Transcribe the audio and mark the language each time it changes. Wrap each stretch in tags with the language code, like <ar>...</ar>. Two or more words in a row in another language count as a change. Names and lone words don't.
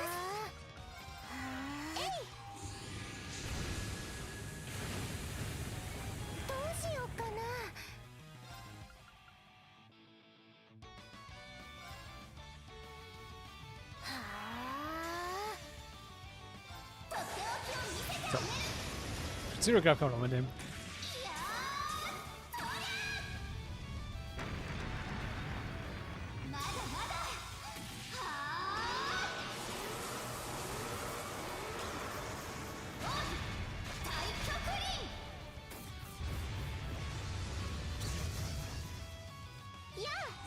<ja>えい。どうしようかな。はあ。とっておきを見せてあげる。</ja> <de>Zero Grab kann man auch mitnehmen.</de> <ja>いやー、そりゃまだまだ。はあ。おい、太極輪。やあ。</ja>